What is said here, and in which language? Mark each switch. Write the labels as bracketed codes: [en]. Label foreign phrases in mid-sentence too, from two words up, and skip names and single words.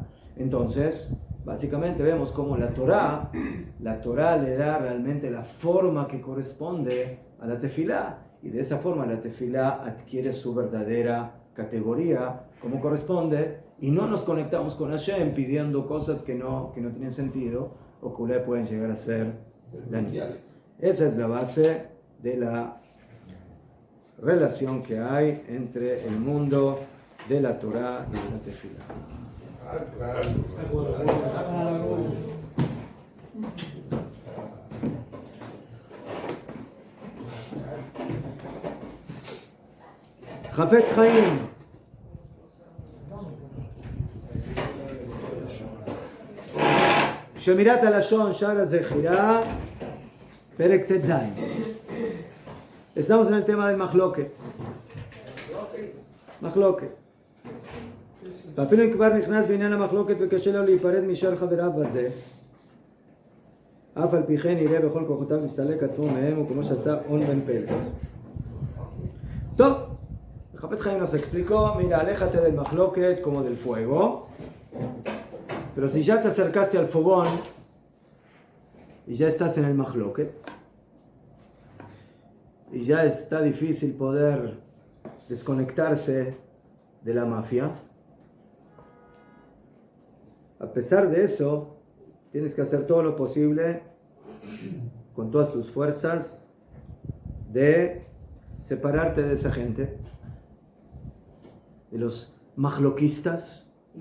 [es] Entonces, básicamente vemos cómo la Torá le da realmente la forma que corresponde a la tefilá, y de esa forma la tefilá adquiere su verdadera categoría como corresponde, y no nos conectamos con Hashem pidiendo cosas que no tienen sentido o que pueden llegar a ser dañinas. Esa es la base de la relación que hay entre el mundo de la Torá y de la tefilá. [he] Hafetz Chaim שמירת הלשון שער הזכירה פרק ט"ז. [es] Estamos en el tema del מחלוקת. [he] מחלוקת. ואפילו אם כבר נכנס בעניין המחלוקת וקשה לו להיפרד משאר חבריו הזה, אף על פי כן יראה בכל כוחותיו להסתלק עצמו מהם, וכמו שעשה און בן פלט. [es] טוב, Hafetz Chaim nos explicó, mira, aléjate del מחלוקת como del fuego, pero si ya te acercaste al fogón y ya estás en el מחלוקת, y ya está difícil poder desconectarse de la mafia, a pesar de eso, tienes que hacer todo lo posible con todas tus fuerzas de separarte de esa gente, de los mahloquistas.